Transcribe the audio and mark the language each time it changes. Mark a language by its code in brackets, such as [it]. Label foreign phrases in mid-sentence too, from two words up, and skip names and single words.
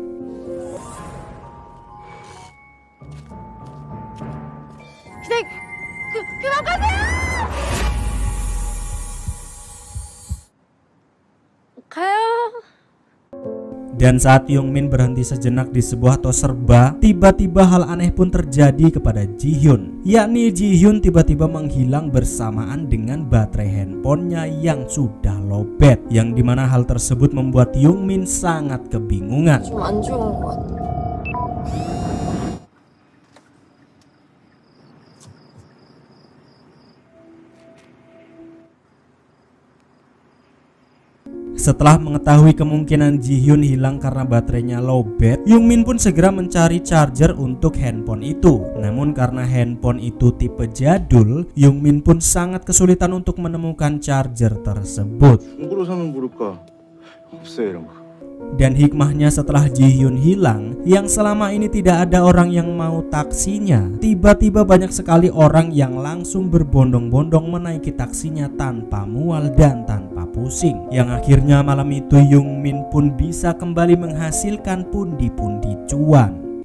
[id] Dan saat Youngmin berhenti sejenak di sebuah tos serba, tiba-tiba hal aneh pun terjadi kepada Jihyun, yakni Jihyun tiba-tiba menghilang bersamaan dengan baterai handphonenya yang sudah lowbat, yang dimana hal tersebut membuat Youngmin sangat kebingungan. [ko] 좀 안 좋은 것 같아. [id] Setelah mengetahui kemungkinan Jihyun hilang karena baterainya lowbat, Youngmin pun segera mencari charger untuk handphone itu. Namun karena handphone itu tipe jadul, Youngmin pun sangat kesulitan untuk menemukan charger tersebut. [ko] 중고로 사면 모를까? 없어요 이런 거. [id] Dan hikmahnya setelah Jihyun hilang, yang selama ini tidak ada orang yang mau taksinya, tiba-tiba banyak sekali orang yang langsung berbondong-bondong menaiki taksinya tanpa mual dan tanpa pusing. Yang akhirnya malam itu Youngmin pun bisa kembali menghasilkan pundi-pundi cuan.